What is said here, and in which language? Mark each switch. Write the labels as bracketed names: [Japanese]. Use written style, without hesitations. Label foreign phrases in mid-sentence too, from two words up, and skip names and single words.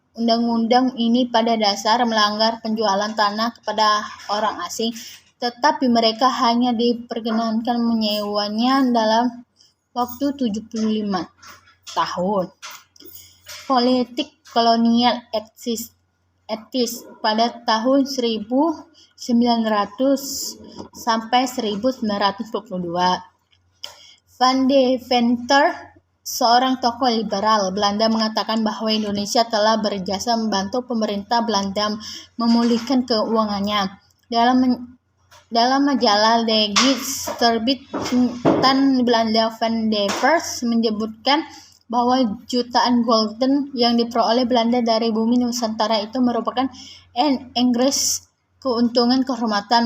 [Indonesian] Undang-undang ini pada dasar melanggar penjualan tanah kepada orang asing, tetapi mereka hanya diperkenankan menyewanya dalam waktu 75 tahun. Politik kolonial etis pada tahun 1900 sampai 1922. Van de Venter, seorang tokoh liberal Belanda, mengatakan bahwa Indonesia telah berjasa membantu pemerintah Belanda memulihkan keuangannya. Dalam majalah De Gids terbitan Belanda, Van de Venter menyebutkan bahwa jutaan gulden yang diperoleh Belanda dari bumi Nusantara itu merupakan Inggris keuntungan kehormatan.